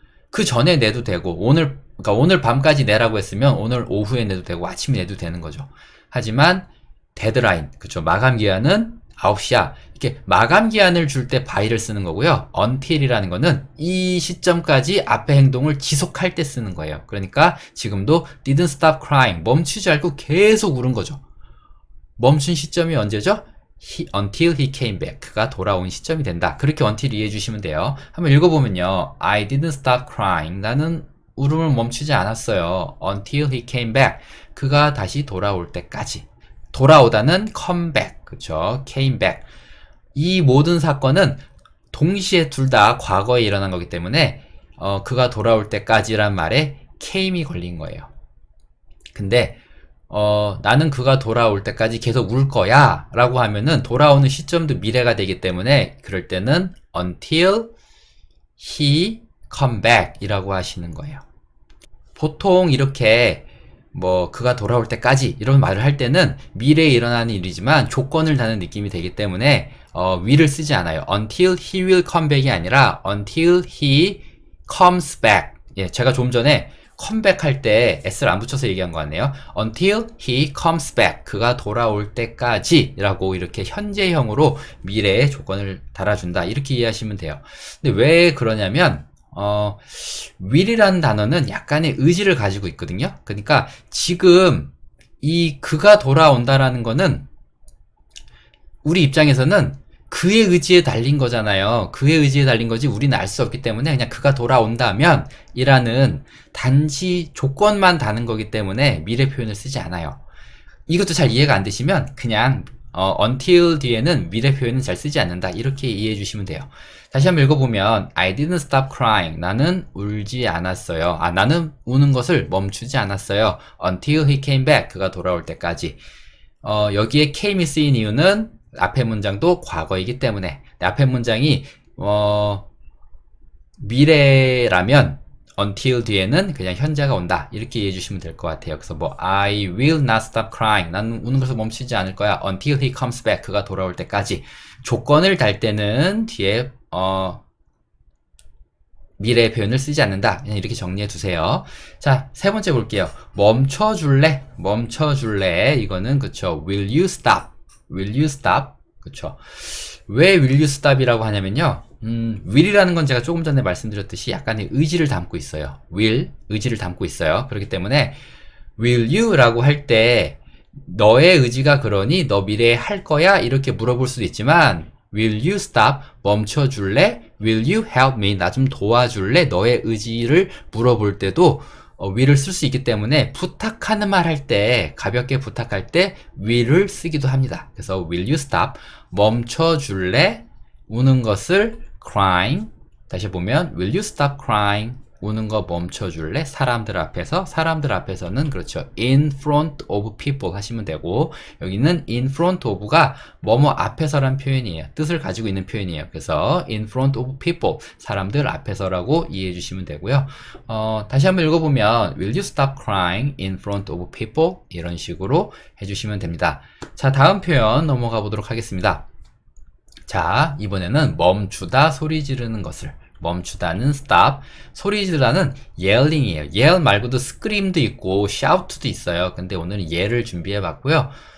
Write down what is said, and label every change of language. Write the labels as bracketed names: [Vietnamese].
[Korean] 그 전에 내도 되고 그러니까 오늘 밤까지 내라고 했으면 오늘 오후에 내도 되고 아침에 내도 되는 거죠. 하지만 데드라인, 그쵸. 마감 기한은 9시야. 이렇게 마감 기한을 줄 때 by를 쓰는 거고요. until이라는 거는 이 시점까지 앞의 행동을 지속할 때 쓰는 거예요. 그러니까 지금도 [English] didn't stop crying. [Korean] 멈추지 않고 계속 울은 거죠. 멈춘 시점이 언제죠? [English] until he came back. [Korean] 그가 돌아온 시점이 된다. 그렇게 until 이해해 주시면 돼요. 한번 읽어보면요. [English] I didn't stop crying. [Korean] 나는 울음을 멈추지 않았어요. [English] until he came back. [Korean] 그가 다시 돌아올 때까지. 돌아오다는 [English] come back. [Korean] 그쵸? [English] came back. [Korean] 이 모든 사건은 동시에 둘 다 과거에 일어난 거기 때문에 그가 돌아올 때까지란 말에 came이 걸린 거예요. 근데 나는 그가 돌아올 때까지 계속 울 거야 라고 하면은 돌아오는 시점도 미래가 되기 때문에 그럴 때는 [English] until he come back [Korean] 이라고 하시는 거예요. 보통 이렇게 그가 돌아올 때까지 이런 말을 할 때는 미래에 일어나는 일이지만 조건을 다는 느낌이 되기 때문에 will을 쓰지 않아요. [English] until he will come back이 아니라 until he comes back. [Korean] 예, 제가 좀 전에 컴백 할 때 s를 안 붙여서 얘기한 것 같네요. [English] until he comes back. [Korean] 그가 돌아올 때까지 라고 이렇게 현재형으로 미래의 조건을 달아준다. 이렇게 이해하시면 돼요. 근데 왜 그러냐면 will이라는 단어는 약간의 의지를 가지고 있거든요. 그러니까 지금 이 그가 돌아온다라는 거는 우리 입장에서는 그의 의지에 달린 거잖아요. 그의 의지에 달린 거지 우리는 알 수 없기 때문에 그냥 그가 돌아온다면 이라는 단지 조건만 다는 거기 때문에 미래 표현을 쓰지 않아요. 이것도 잘 이해가 안 되시면 그냥 until 뒤에는 미래 표현은 잘 쓰지 않는다. 이렇게 이해해 주시면 돼요. 다시 한번 읽어보면 [English] I didn't stop crying. [Korean] 나는 울지 않았어요. 나는 우는 것을 멈추지 않았어요. [English] Until he came back. [Korean] 그가 돌아올 때까지. 여기에 came이 쓰인 이유는 앞에 문장도 과거이기 때문에 앞에 문장이 미래라면 until 뒤에는 그냥 현재가 온다 이렇게 이해해 주시면 될 것 같아요. 그래서 뭐 [English] I will not stop crying. [Korean] 나는 우는 것을 멈추지 않을 거야. [English] until he comes back. [Korean] 그가 돌아올 때까지. 조건을 달 때는 뒤에 미래 표현을 쓰지 않는다. 그냥 이렇게 정리해 두세요. 자, 세 번째 볼게요. 멈춰줄래? 멈춰줄래? 이거는 그쵸. [English] Will you stop? Will you stop? [Korean] 그쵸. 왜 will you stop이라고 하냐면요. will이라는 건 제가 조금 전에 말씀드렸듯이 약간의 의지를 담고 있어요. will, 의지를 담고 있어요. 그렇기 때문에 will you라고 할 때 너의 의지가 그러니 너 미래에 할 거야? 이렇게 물어볼 수도 있지만 [English] will you stop? [Korean] 멈춰줄래? [English] will you help me? [Korean] 나 좀 도와줄래? 너의 의지를 물어볼 때도 will을 쓸 수 있기 때문에 부탁하는 말 할 때 가볍게 부탁할 때 will을 쓰기도 합니다. 그래서 [English] will you stop? [Korean] 멈춰줄래? 우는 것을 crying. 다시 보면 [English] will you stop crying? [Korean] 우는 거 멈춰줄래? 사람들 앞에서. 사람들 앞에서는 그렇죠. [English] in front of people [Korean] 하시면 되고 여기는 in front of가 뭐뭐 앞에서란 표현이에요. 뜻을 가지고 있는 표현이에요. 그래서 [English] in front of people [Korean] 사람들 앞에서라고 이해해 주시면 되고요. 다시 한번 읽어보면 [English] will you stop crying in front of people? [Korean] 이런 식으로 해주시면 됩니다. 자, 다음 표현 넘어가 보도록 하겠습니다. 자, 이번에는 멈추다 소리 지르는 것을. 멈추다는 stop, 소리 지르다는 yelling이에요. yell 말고도 scream도 있고 shout도 있어요. 근데 오늘은 yell을 준비해 봤고요.